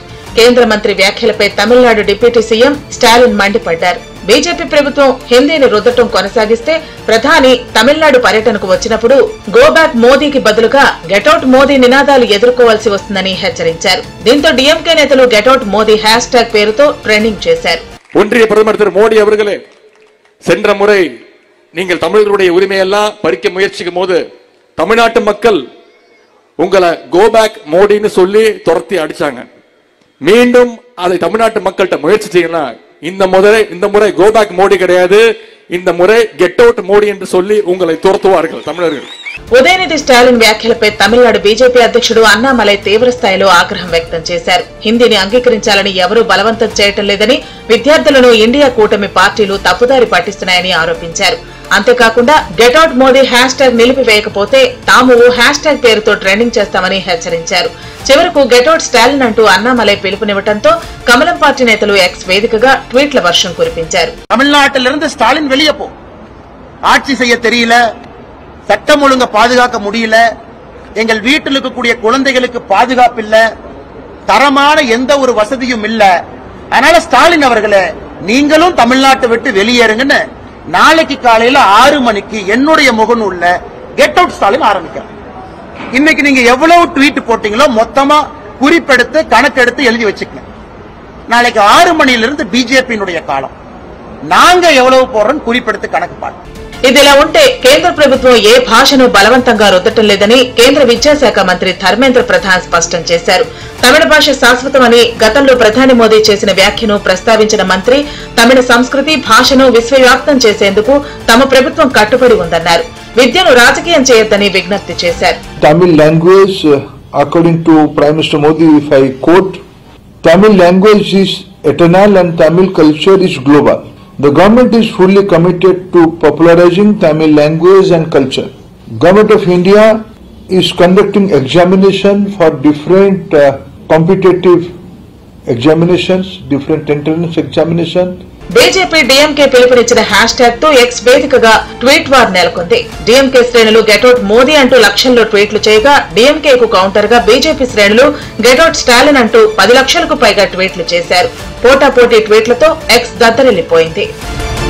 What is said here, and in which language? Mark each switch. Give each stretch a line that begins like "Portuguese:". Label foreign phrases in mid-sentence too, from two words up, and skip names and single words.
Telugu: కేంద్ర మంత్రి వ్యాఖ్యలపై తమిళనాడు డిప్యూటీ సీఎం స్టాలిన్ మండిపడ్డారు. బీజేపీ ప్రభుత్వం హిందీని రుద్దటం కొనసాగిస్తే ప్రధాని తమిళనాడు పర్యటనకు వచ్చినప్పుడు
English: go back
Telugu: మోదీకి బదులుగా
English: get out
Telugu: మోదీ నినాదాలు ఎదుర్కోవాల్సి వస్తుందని హెచ్చరించారు. దీంతో డీఎంకే నేతలు
English: get out
Telugu: మోదీ హ్యాష్‌ట్యాగ్ పేరుతో ట్రెండింగ్ చేశారు.
Tamil: ஒன்றிய பிரதமர் திரு மோடி அவர்களே, சென்ற முறை நீங்கள் தமிழர்களுடைய உரிமையெல்லாம் பறிக்க முயற்சிக்கும் போது தமிழ்நாட்டு மக்கள் உங்களை
English: go back
Tamil: மோடின்னு சொல்லி துரத்தி அடிச்சாங்க. மீண்டும் அதை தமிழ்நாட்டு மக்கள்கிட்ட முயற்சி செய்யலாம். இந்த முறை
English: go back
Tamil: மோடி கிடையாது, இந்த முறை
English: get out
Tamil: மோடி என்று சொல்லி உங்களை துரத்துவார்கள் தமிழர்கள்.
Telugu: ఉదయనిధి స్టాలిన్ వ్యాఖ్యలపై తమిళనాడు బీజేపీ అధ్యక్షుడు అన్నామలై తీవ్రస్థాయిలో ఆగ్రహం వ్యక్తం చేశారు. హిందీని అంగీకరించాలని ఎవరూ బలవంతం చేయటం లేదని, విద్యార్థులను ఇండియా కూటమి పార్టీలు తప్పుదారి పట్టిస్తున్నాయని ఆరోపించారు. అంతేకాకుండా
English: get out
Telugu: మోదీ హ్యాష్‌ట్యాగ్ నిలిపివేయకపోతే తాము ఓ హ్యాష్‌ట్యాగ్ పేరుతో ట్రెండింగ్ చేస్తామని హెచ్చరించారు. చివరకు
English: get out
Telugu: స్టాలిన్ అంటూ అన్నామలై పిలుపునివ్వడంతో కమలం పార్టీ నేతలు ఎక్స్ వేదికగా ట్వీట్ల వర్షం కురిపించారు.
Tamil: தமிழ்நாட்டிலிருந்து ஸ்டாலின் வெளியே போ, ஆட்சி செய்ய தெரியல, சட்டம் ஒழுங்க பாதுகாக்க முடியல, எங்கள் வீட்டில் இருக்கக்கூடிய குழந்தைகளுக்கு பாதுகாப்பு இல்ல, தரமான எந்த ஒரு வசதியும் இல்ல, அதனால ஸ்டாலின் அவர்களே நீங்களும் தமிழ்நாட்டை விட்டு வெளியேறுங்கன்னு நாளைக்கு காலையில 6 மணிக்கு என்னுடைய முகநூல்ல
English: get out
Tamil: ஸ்டாலின் ஆரம்பிக்கிறேன். இன்னைக்கு நீங்க எவ்வளவு ட்வீட் போட்டீங்களோ மொத்தமா குறிப்பெடுத்து கணக்கெடுத்து எழுதி வச்சுக்கங்க. நாளைக்கு 6 மணியிலிருந்து பிஜேபியினுடைய காலம். நாங்க எவ்வளவு போடுறோம் குறிப்பெடுத்து கணக்கு பாருங்க.
Telugu: ఇదిలా ఉంటే కేంద్ర ప్రభుత్వం ఏ భాషను బలవంతంగా రుద్దటం లేదని కేంద్ర విద్యాశాఖ మంత్రి ధర్మేంద్ర ప్రధాన్ స్పష్టం చేశారు. తమిళ భాష శాశ్వతమని గతంలో ప్రధాని మోదీ చేసిన వ్యాఖ్యను ప్రస్తావించిన మంత్రి తమిళ సంస్కృతి భాషను విశ్వవ్యాప్తం చేసేందుకు తమ ప్రభుత్వం కట్టుబడి ఉందన్నారు. విద్యను రాజకీయం చేయొద్దని విజ్ఞప్తి చేశారు.
English: Tamil language, according to Prime Minister Modi, if I quote, Tamil language is eternal and Tamil culture is global. The government is fully committed to popularizing Tamil language and culture. Government of India is conducting examination for different competitive examinations, different entrance examination.
Telugu: బీజేపీ డీఎంకే పిలుపునిచ్చిన హ్యాష్‌ట్యాగ్ తో ఎక్స్ వేదికగా ట్వీట్ వార్ నెలకొంది. డీఎంకే శ్రేణులు
English: get out
Telugu: మోదీ అంటూ లక్షల్లో ట్వీట్లు చేయగా డీఎంకేకు కౌంటర్ గా బీజేపీ శ్రేణులు
English: get out
Telugu: స్టాలిన్ అంటూ 10 లక్షలకు పైగా ట్వీట్లు చేశారు. పోటాపోటీ ట్వీట్లతో ఎక్స్ దద్దరిల్లిపోయింది.